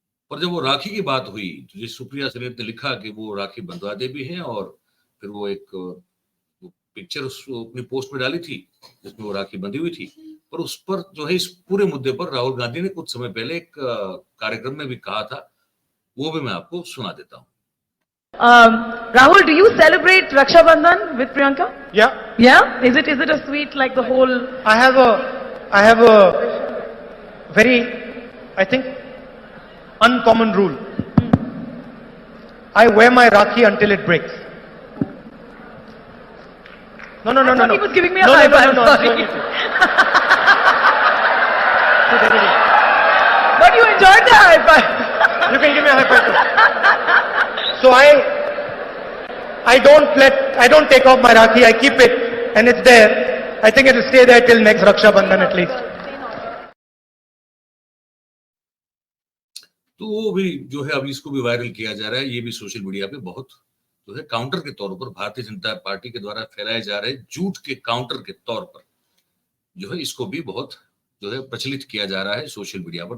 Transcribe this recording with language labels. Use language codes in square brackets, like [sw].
[hi] पर जब वो राखी की बात हुई तो जिस सुप्रिया श्रीनेत ने लिखा कि वो राखी बंधवाते भी हैं, और फिर वो एक पिक्चर अपनी पोस्ट में डाली थी जिसमें वो राखी बंधी हुई थी, पर उस पर जो है इस पूरे मुद्दे पर राहुल गांधी ने कुछ समय पहले एक कार्यक्रम में भी कहा था, वो भी मैं आपको सुना देता हूँ। [en] Rahul, do you celebrate Raksha Bandhan with Priyanka? Yeah, Yeah? Is it a sweet like the whole? I have a very, I think, uncommon rule. I wear my Rakhi until it breaks. No. I thought he was giving me a high five. Sorry. But you enjoyed the high five. You can give me a high five too. So I don't take off my Rakhi. I keep it, and it's there. I think it will stay there till next Raksha Bandhan at least. [hi] तो वो भी जो है अभी इसको भी viral किया जा रहा है। ये भी सोशल मीडिया पे बहुत जो है काउंटर के तौर पर भारतीय जनता पार्टी के द्वारा फैलाए जा रहे झूठ के काउंटर के तौर पर जो है इसको भी बहुत जो है प्रचलित किया जा रहा है सोशल मीडिया पर।